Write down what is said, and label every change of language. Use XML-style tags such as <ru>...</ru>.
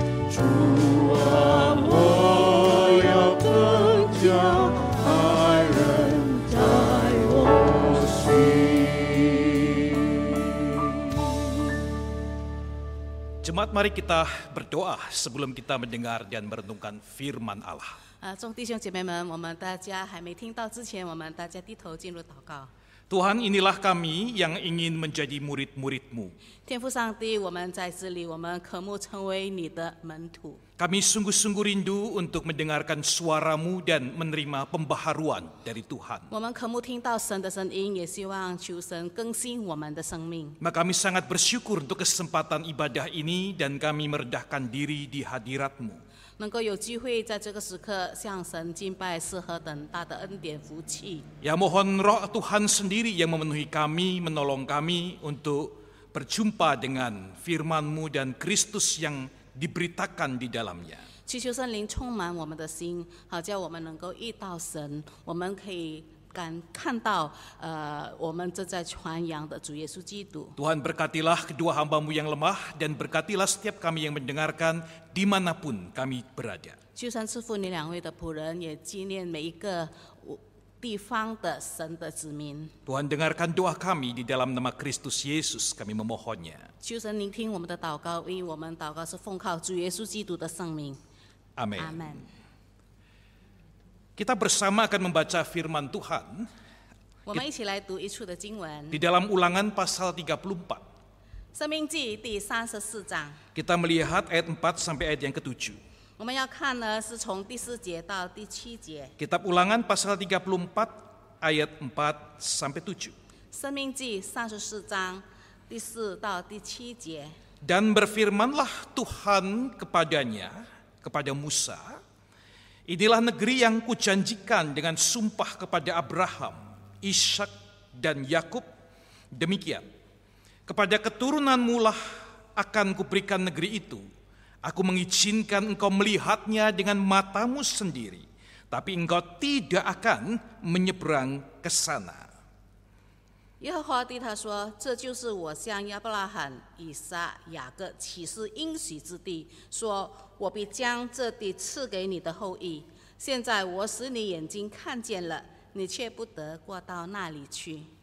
<zh>主啊，我要更加爱人在我心。</zh> <id>Jemaat, mari kita berdoa sebelum kita mendengar dan merenungkan firman Allah.</id> <zh>众弟兄姐妹们，我们大家还没听到之前，我们大家低头进入祷告。</zh> <id>Tuhan, inilah kami yang ingin menjadi murid-murid-Mu.</id> <zh>天父上帝，我们在这里，我们渴慕成为你的门徒。</zh> <id>Kami sungguh-sungguh rindu untuk mendengarkan suara-Mu dan menerima pembaharuan dari Tuhan.</id> <zh>我们渴慕听到神的声音，也希望求神更新我们的生命。</zh> <id>Maka kami sangat bersyukur untuk kesempatan ibadah ini dan kami merendahkan diri di hadirat-Mu.</id> <zh>能够有机会在这个时刻向神敬拜，是何等大的恩典福气。</zh> <id>Ya, mohon Roh Tuhan sendiri yang memenuhi kami, menolong kami untuk berjumpa dengan firman-Mu dan Kristus yang diberitakan di dalamnya.</id> <zh>祈求圣灵充满我们的心，好叫我们能够遇到神，我们可以看到我们正在传扬的主耶稣基督。</zh> <id>Tuhan, berkatilah kedua hamba-Mu yang lemah dan berkatilah setiap kami yang mendengarkan dimanapun kami berada.</id> <zh>求神赐福你两位的仆人，也纪念每一个地方的神的子民。</zh> <id>Tuhan, dengarkan doa kami di dalam nama Kristus Yesus, kami memohonnya.</id> <zh>求神聆听我们的祷告，因为我们祷告是奉靠主耶稣基督的圣名。</zh> <id>Amin.</id> <zh>阿门。</zh> <id>Kita bersama akan membaca firman Tuhan</id> <zh>我们一起来读一处的经文，</zh> <id>di dalam Ulangan pasal 34.</id> <zh>《生命记》第34章。</zh> <id>Kita melihat ayat 4 sampai ayat yang ke-7.</id> <zh>我们要看呢，是从第4节到第7节，</zh> <id>Kitab Ulangan pasal 34 ayat 4 sampai 7.</id> <zh>《生命记》34章第4到第7节。</zh> <id>Dan berfirmanlah Tuhan kepada Musa, inilah negeri yang kujanjikan dengan sumpah kepada Abraham, Ishak, dan Yakub. Demikian, kepada keturunanmu lah akan kuberikan negeri itu. Aku mengizinkan engkau melihatnya dengan matamu sendiri, tapi engkau tidak akan menyeberang ke sana.</id> <zh>耶和华对他说：“这就是我向亚伯拉罕、以撒、雅各起誓应许之地，说我必将这地赐给你的后裔。现在我使你眼睛看见了，你却不得过到那里去。”</zh>